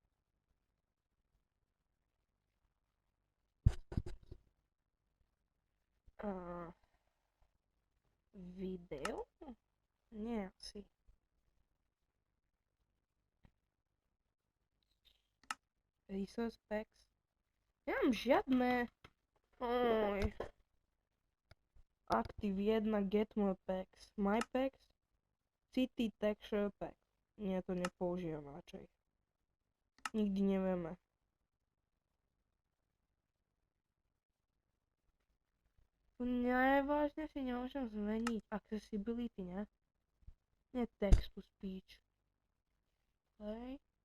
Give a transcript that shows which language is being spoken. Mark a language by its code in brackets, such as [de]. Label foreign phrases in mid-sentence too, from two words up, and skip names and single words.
[sk] Video? Nie asi. [en] Resource packs. [sk] Nemám žiadne. Oj. [en] Active 1, get more packs. My packs. City texture pack. [sk] Nie, to nepoužijem radšej. Nikdy nevieme. Vážne si nemôžem zmeniť accessibility, ne? Nie [en] text to speech. [sk] Hej.